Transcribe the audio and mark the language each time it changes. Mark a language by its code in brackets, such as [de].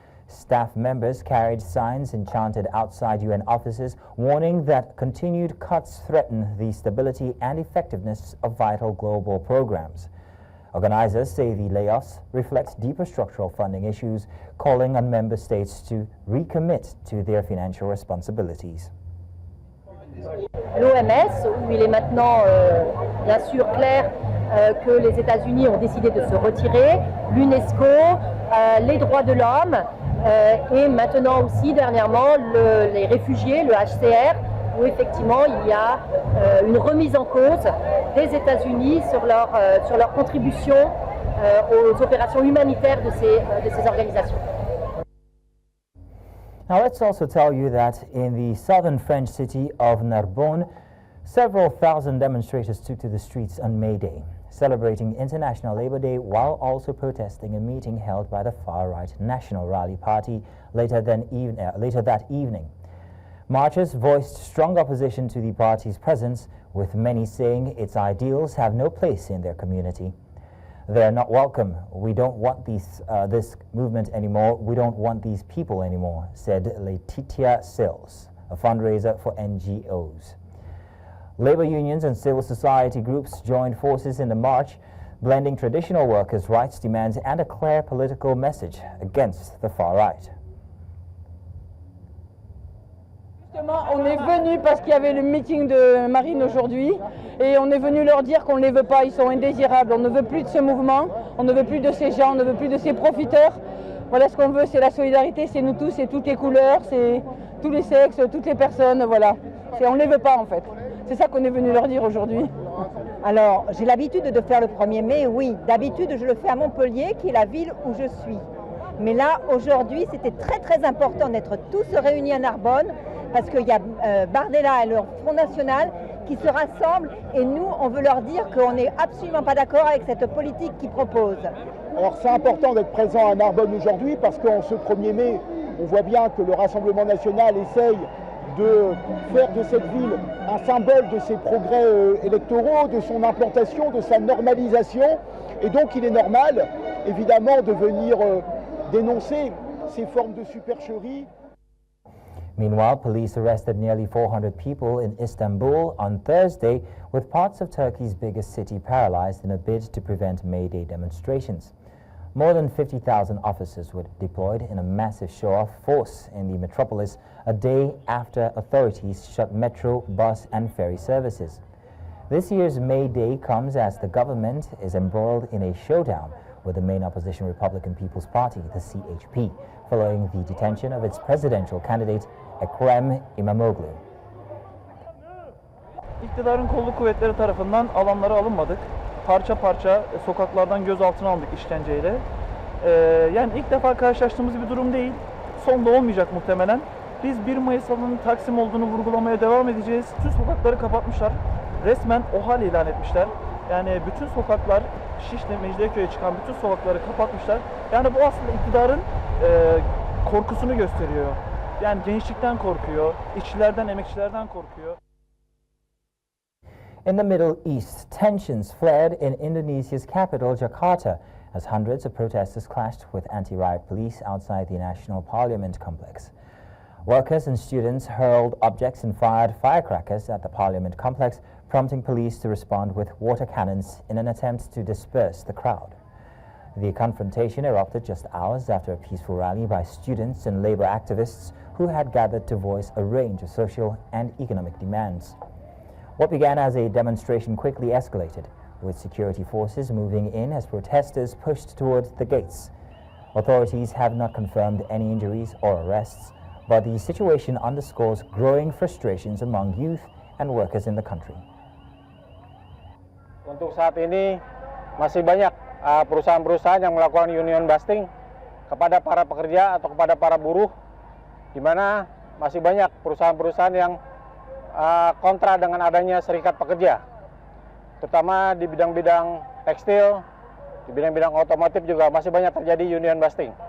[en] Staff members carried signs and chanted outside UN offices, warning that continued cuts threaten the stability and effectiveness of vital global programs. Organizers say the layoffs reflect deeper structural funding issues, calling on member states to recommit to their financial responsibilities. [fr] L'OMS, où il est maintenant bien sûr clair que les États-Unis ont décidé de se retirer, l'UNESCO, les droits de l'homme et maintenant aussi dernièrement les réfugiés, le HCR, où effectivement il y a une remise en cause des États-Unis sur leur contribution aux opérations humanitaires de ces organisations. [en] Now let's also tell you that in the southern French city of Narbonne, several thousand demonstrators took to the streets on May Day, celebrating International Labour Day while also protesting a meeting held by the far-right National Rally Party later that evening. Marchers voiced strong opposition to the party's presence, with many saying its ideals have no place in their community. They're not welcome. We don't want this movement anymore. We don't want these people anymore, said Laetitia Sills, a fundraiser for NGOs. Labor unions and civil society groups joined forces in the march, blending traditional workers' rights demands and a clear political message against the far right. [fr] On est venu parce qu'il y avait le meeting de Marine aujourd'hui et on est venu leur dire qu'on ne les veut pas, ils sont indésirables, on ne veut plus de ce mouvement, on ne veut plus de ces gens, on ne veut plus de ces profiteurs. Voilà ce qu'on veut, c'est la solidarité, c'est nous tous, c'est toutes les couleurs, c'est tous les sexes, toutes les personnes, voilà. On ne les veut pas en fait. C'est ça qu'on est venu leur dire aujourd'hui. Alors, j'ai l'habitude de faire le 1er mai, oui. D'habitude, je le fais à Montpellier, qui est la ville où je suis. Mais là, aujourd'hui, c'était très très important d'être tous réunis à Narbonne, parce qu'il y a Bardella et leur Front National qui se rassemblent et nous, on veut leur dire qu'on n'est absolument pas d'accord avec cette politique qu'ils proposent. Alors c'est important d'être présent à Narbonne aujourd'hui parce qu'en ce 1er mai, on voit bien que le Rassemblement national essaye de faire de cette ville un symbole de ses progrès électoraux, de son implantation, de sa normalisation. Et donc il est normal, évidemment, de venir dénoncer ces formes de supercherie. [en] Meanwhile, police arrested nearly 400 people in Istanbul on Thursday, with parts of Turkey's biggest city paralyzed in a bid to prevent May Day demonstrations. More than 50,000 officers were deployed in a massive show-off force in the metropolis a day after authorities shut metro, bus and ferry services. This year's May Day comes as the government is embroiled in a showdown with the main opposition Republican People's Party, the CHP, following the detention of its presidential candidate, Ekrem İmamoğlu. [tr] İktidarın kolluk kuvvetleri tarafından alanlara alınmadık. Parça parça sokaklardan gözaltına alındık işkenceyle. Yani ilk defa karşılaştığımız bir durum değil. Son da olmayacak muhtemelen. Biz 1 Mayıs alanının Taksim olduğunu vurgulamaya devam edeceğiz. Bütün sokakları kapatmışlar. Resmen OHAL ilan etmişler. Yani bütün sokaklar, Şişli, Mecidiyeköy'e çıkan bütün sokakları kapatmışlar. Yani bu aslında iktidarın korkusunu gösteriyor. Yani gençlikten korkuyor, işçilerden, emekçilerden korkuyor. [en] In the Middle East, tensions flared in Indonesia's capital, Jakarta, as hundreds of protesters clashed with anti-riot police outside the National Parliament complex. Workers and students hurled objects and fired firecrackers at the Parliament complex, prompting police to respond with water cannons in an attempt to disperse the crowd. The confrontation erupted just hours after a peaceful rally by students and labor activists who had gathered to voice a range of social and economic demands. What began as a demonstration quickly escalated, with security forces moving in as protesters pushed towards the gates. Authorities have not confirmed any injuries or arrests, but the situation underscores growing frustrations among youth and workers in the country. [id] Untuk saat ini masih banyak perusahaan-perusahaan yang melakukan union busting kepada para pekerja atau kepada para buruh, di mana masih banyak perusahaan-perusahaan yang kontra dengan adanya serikat pekerja, terutama di bidang-bidang tekstil, di bidang-bidang otomotif juga masih banyak terjadi union busting.